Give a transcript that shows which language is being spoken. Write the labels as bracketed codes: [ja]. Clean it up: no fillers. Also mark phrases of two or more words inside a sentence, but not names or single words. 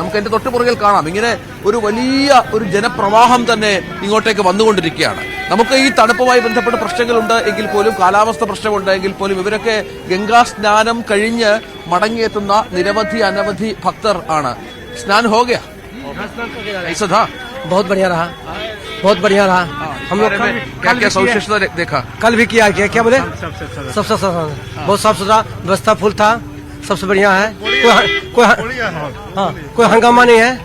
[ml] നമുക്ക് എന്റെ തൊട്ടുപുറകിൽ കാണാം. ഇങ്ങനെ ഒരു വലിയ ഒരു ജനപ്രവാഹം തന്നെ ഇങ്ങോട്ടേക്ക് വന്നുകൊണ്ടിരിക്കുകയാണ്. നമുക്ക് ഈ തണുപ്പുമായി ബന്ധപ്പെട്ട പ്രശ്നങ്ങളുണ്ട് എങ്കിൽ പോലും, കാലാവസ്ഥ പ്രശ്നമുണ്ട് എങ്കിൽ പോലും, ഇവരൊക്കെ ഗംഗാ സ്നാനം കഴിഞ്ഞ് മടങ്ങിയെത്തുന്ന അനവധി ഭക്തർ ആണ്. [hi] स्नान हो गया? ऐसा था? बहुत बढ़िया रहा, बहुत बढ़िया रहा. हम लोग क्या सविशेषता देखा? कल भी किया क्या बोले? सबसे बहुत साफ सुथरा व्यवस्था फुल था. सबसे बढ़िया है. कोई हंगामा नहीं है.